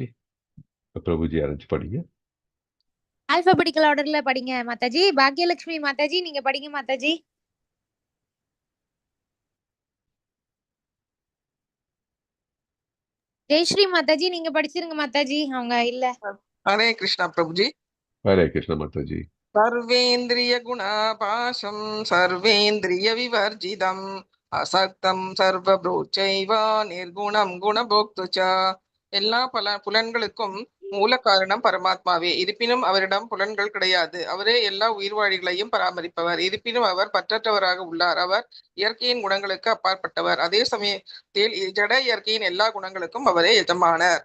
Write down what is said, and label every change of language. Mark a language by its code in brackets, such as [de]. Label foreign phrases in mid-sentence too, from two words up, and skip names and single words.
[ta] பிரபுஜி ஆரம்பிச்சு படிங்க. ஆல்பாபெட்டிக்கல் ஆர்டர்ல படிங்க மாதாஜி. பாக்யலட்சுமி மாதாஜி நீங்க படிங்க மாதாஜி. ஜெயஸ்ரீ மாதாஜி நீங்க படிச்சிருங்க மாதாஜி, அவங்க இல்ல. [hi] हरे कृष्णा प्रभु जी। [ta] ஹரே கிருஷ்ண மாதாஜி. [sa] सर्वेन्द्रिय गुणापाशं सर्वेन्द्रिय विवर्जितम् असक्तं सर्वभूतैव निर्गुणं गुणभोक्तु च [ta] எல்லா புலன்களுக்கும் மூல காரணம் பரமாத்மாவே. இருப்பினும் அவரிடம் புலன்கள் கிடையாது. அவரே எல்லா உயிர்வாழிகளையும் பராமரிப்பவர். இருப்பினும் அவர் பற்றற்றவராக உள்ளார். அவர் இயற்கையின் குணங்களுக்கு அப்பாற்பட்டவர். அதே சமயத்தில் ஜட இயற்கையின் எல்லா குணங்களுக்கும் அவரே எஜமானர்.